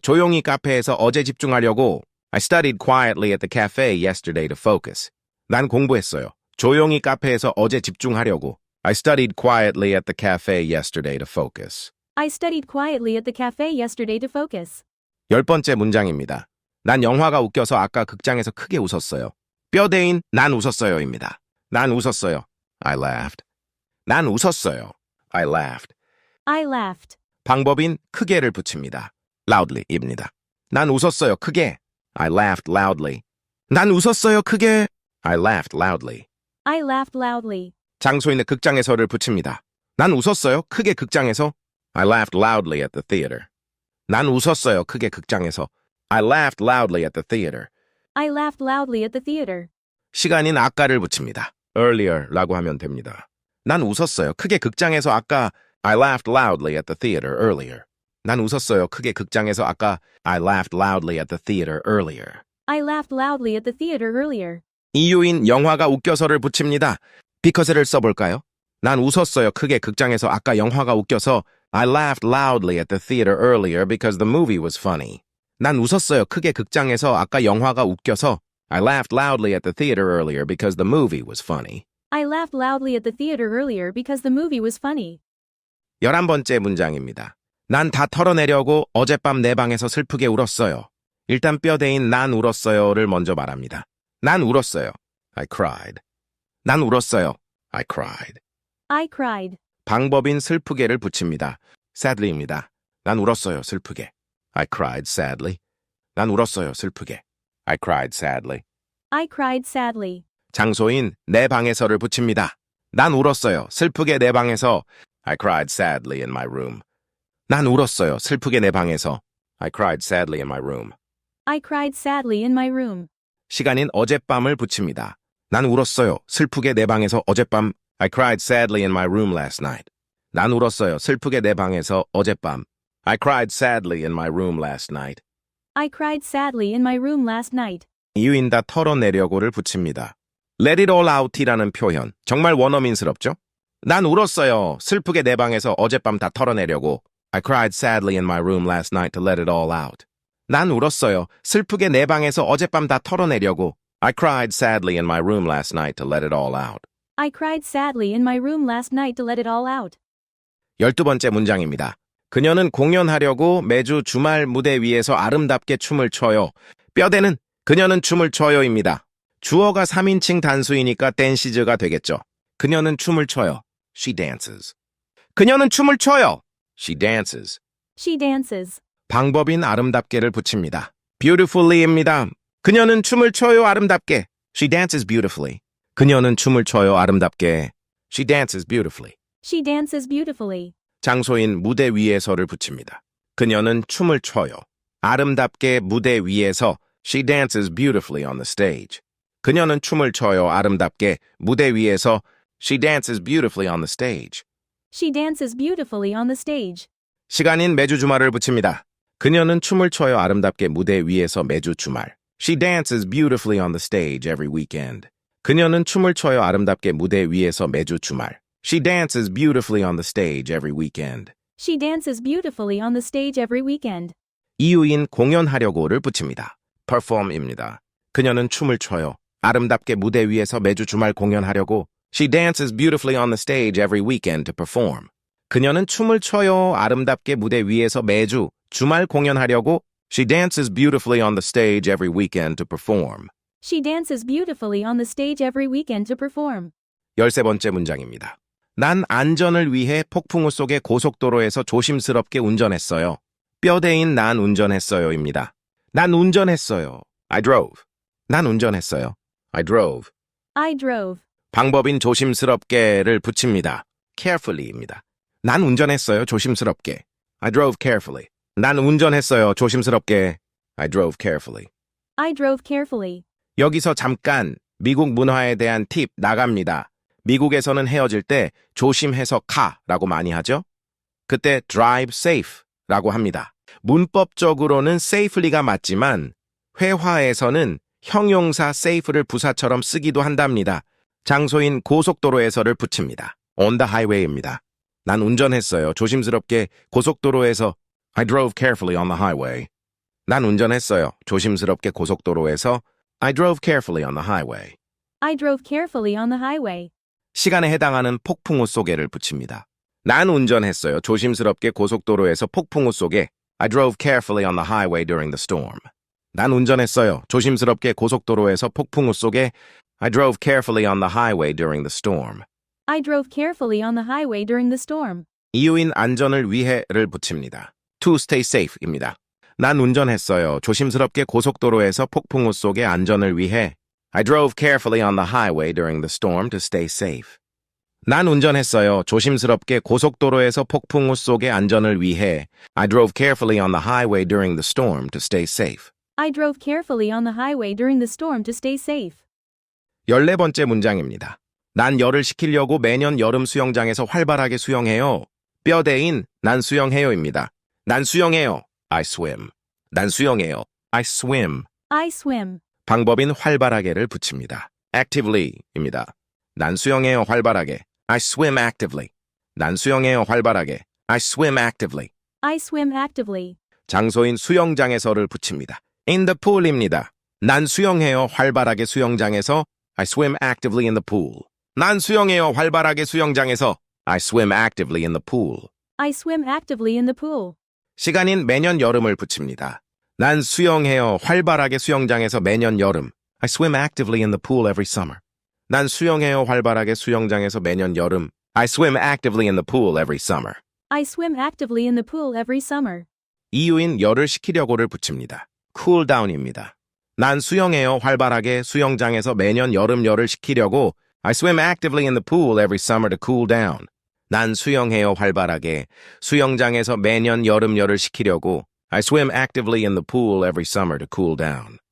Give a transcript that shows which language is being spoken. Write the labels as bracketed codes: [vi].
[ko] 조용히 카페에서 어제 집중하려고. [en] I studied quietly at the cafe yesterday to focus. [ko] 난 공부했어요. 조용히 카페에서 어제 집중하려고. [en] I studied quietly at the cafe yesterday to focus. I studied quietly at the cafe yesterday to focus. [ko] 10번째 문장입니다. 난 영화가 웃겨서 아까 극장에서 크게 웃었어요. 뼈대인 난 웃었어요입니다. 난 웃었어요. [en] I laughed. [ko] 난 웃었어요. I laughed. [en] I laughed. [ko] 방법인 크게를 붙입니다. loudly입니다. 난 웃었어요. 크게. [en] I laughed loudly. [ko] 난 웃었어요. 크게. [en] I laughed loudly. I laughed loudly. [ko] 장소인의 극장에서를 붙입니다. 난 웃었어요. 크게 극장에서. [en] I laughed loudly at the theater. [ko] 난 웃었어요. 크게 극장에서. [en] I laughed loudly at the theater. I laughed loudly at the theater. [ko] 시간인 아까를 붙입니다. earlier라고 하면 됩니다. 난 웃었어요. 크게 극장에서 아까. [en] I laughed loudly at the theater earlier. [ko] 난 웃었어요. 크게 극장에서 아까. [en] I laughed loudly at the theater earlier. I laughed loudly at the theater earlier. [ko] 이유인 영화가 웃겨서를 붙입니다. because를 써볼까요? 난 웃었어요. 크게 극장에서 아까 영화가 웃겨서. [en] I laughed loudly at the theater earlier because the movie was funny. [ko] 난 웃었어요. 크게 극장에서 아까 영화가 웃겨서. [en] I laughed loudly at the theater earlier because the movie was funny. I laughed loudly at the theater earlier because the movie was funny. [ko] 11번째 문장입니다. 난 다 털어내려고 어젯밤 내 방에서 슬프게 울었어요. 일단 뼈대인 난 울었어요를 먼저 말합니다. 난 울었어요. [en] I cried. [ko] 난 울었어요. I cried. [en] I cried. [ko] 방법인 슬프게를 붙입니다. sadly입니다. 난 울었어요. 슬프게. [en] I cried sadly. [ko] 난 울었어요. 슬프게. I cried sadly. [en] I cried sadly. [ko] 장소인 내 방에서를 붙입니다. 난 울었어요. 슬프게 내 방에서. [en] I cried sadly in my room. [ko] 난 울었어요. 슬프게 내 방에서. [en] I cried sadly in my room. I cried sadly in my room. [ko] 시간인 어젯밤을 붙입니다. 난 울었어요. 슬프게 내 방에서 어젯밤. [en] I cried sadly in my room last night. [ko] 난 울었어요. 슬프게 내 방에서 어젯밤. [en] I cried sadly in my room last night. I cried sadly in my room last night. [ko] 이유인 다 털어내려고를 붙입니다. Let it all out이라는 표현. 정말 원어민스럽죠? 난 울었어요. 슬프게 내 방에서 어젯밤 다 털어내려고. [en] I cried sadly in my room last night to let it all out. [ko] 난 울었어요. 슬프게 내 방에서 어젯밤 다 털어내려고. [en] I cried sadly in my room last night to let it all out. I cried sadly in my room last night to let it all out. [ko] 12번째 문장입니다. 그녀는 공연하려고 매주 주말 무대 위에서 아름답게 춤을 춰요. 뼈대는 그녀는 춤을 춰요입니다. 주어가 3인칭 단수이니까 dance가 되겠죠. 그녀는 춤을 춰요. [en] She dances. [ko] 그녀는 춤을 춰요. She dances. [en] She dances. [ko] 방법인 아름답게를 붙입니다. beautifully입니다. 그녀는 춤을 춰요 아름답게. [en] She dances beautifully. [ko] 그녀는 춤을 춰요 아름답게. [en] She dances beautifully. She dances beautifully. [ko] 장소인 무대 위에서를 붙입니다. 그녀는 춤을 춰요. 아름답게 무대 위에서 [en] She dances beautifully on the stage. [ko] 그녀는 춤을 춰요 아름답게 무대 위에서 [en] She dances beautifully on the stage. She dances beautifully on the stage. [ko] 시간인 매주 주말을 붙입니다. 그녀는 춤을 춰요 아름답게 무대 위에서 매주 주말. [en] She dances beautifully on the stage every weekend. [ko] 그녀는 춤을 춰요 아름답게 무대 위에서 매주 주말. [en] She dances beautifully on the stage every weekend. She dances beautifully on the stage every weekend. [ko] 이유인 공연하려고를 붙입니다. perform입니다. 그녀는 춤을 춰요. 아름답게 무대 위에서 매주 주말 공연하려고. [en] She dances beautifully on the stage every weekend to perform. [ko] 그녀는 춤을 춰요. 아름답게 무대 위에서 매주 주말 공연하려고. [en] She dances beautifully on the stage every weekend to perform. She dances beautifully on the stage every weekend to perform. [ko] 13번째 문장입니다. 난 안전을 위해 폭풍우 속의 고속도로에서 조심스럽게 운전했어요. 뼈대인 난 운전했어요입니다. 난 운전했어요. [en] I drove. [ko] 난 운전했어요. I drove. [en] I drove. [ko] 방법인 조심스럽게를 붙입니다. carefully입니다. 난 운전했어요. 조심스럽게. [en] I drove carefully. [ko] 난 운전했어요. 조심스럽게. I drove carefully. [en] I drove carefully. [ko] 여기서 잠깐 미국 문화에 대한 팁 나갑니다. 미국에서는 헤어질 때 조심해서 가라고 많이 하죠. 그때 drive safe라고 합니다. 문법적으로는 safely가 맞지만 회화에서는 형용사 safe를 부사처럼 쓰기도 한답니다. 장소인 고속도로에서를 붙입니다. [en] on the highway입니다. [ko] 난 운전했어요. 조심스럽게 고속도로에서 [en] I drove carefully on the highway. [ko] 난 운전했어요. 조심스럽게 고속도로에서 [en] I drove carefully on the highway. I drove carefully on the highway. [ko] 시간에 해당하는 폭풍우 속에를 붙입니다. 난 운전했어요. 조심스럽게 고속도로에서 폭풍우 속에 [en] I drove carefully on the highway during the storm. [ko] 난 운전했어요. 조심스럽게 고속도로에서 폭풍우 속에 [en] I drove carefully on the highway during the storm. I drove carefully on the highway during the storm. [ko] 이유인 안전을 위해를 붙입니다. [en] To stay safe입니다. [ko] 난 운전했어요. 조심스럽게 고속도로에서 폭풍우 속에 안전을 위해 [en] I drove carefully on the highway during the storm to stay safe. [ko] 난 운전했어요. 조심스럽게 고속도로에서 폭풍우 속의 안전을 위해 [en] I drove carefully on the highway during the storm to stay safe. I drove carefully on the highway during the storm to stay safe. [ko] 14번째 문장입니다. 난 열을 식히려고 매년 여름 수영장에서 활발하게 수영해요. 뼈대인 난 수영해요입니다. 난 수영해요. [en] I swim. [ko] 난 수영해요. I swim. [en] I swim. [ko] 방법인 활발하게를 붙입니다. actively입니다. 난 수영해요 활발하게. [en] I swim actively. [ko] 난 수영해요 활발하게. [en] I swim actively. I swim actively. [ko] 장소인 수영장에서를 붙입니다. [en] in the pool입니다. [ko] 난 수영해요 활발하게 수영장에서 [en] I swim actively in the pool. [ko] 난 수영해요 활발하게 수영장에서 [en] I swim actively in the pool. I swim actively in the pool. [ko] 시간인 매년 여름을 붙입니다. 난 수영해요 활발하게 수영장에서 매년 여름. [en] I swim actively in the pool every summer. [ko] 난 수영해요 활발하게 수영장에서 매년 여름. [en] I swim actively in the pool every summer. I swim actively in the pool every summer. [ko] 이유인 열을 식히려고를 붙입니다. [en] cool down입니다. [ko] 난 수영해요 활발하게 수영장에서 매년 여름 열을 식히려고 [en] I swim actively in the pool every summer to cool down. [ko] 난 수영해요 활발하게 수영장에서 매년 여름 열을 식히려고 [en] I swim actively in the pool every summer to cool down.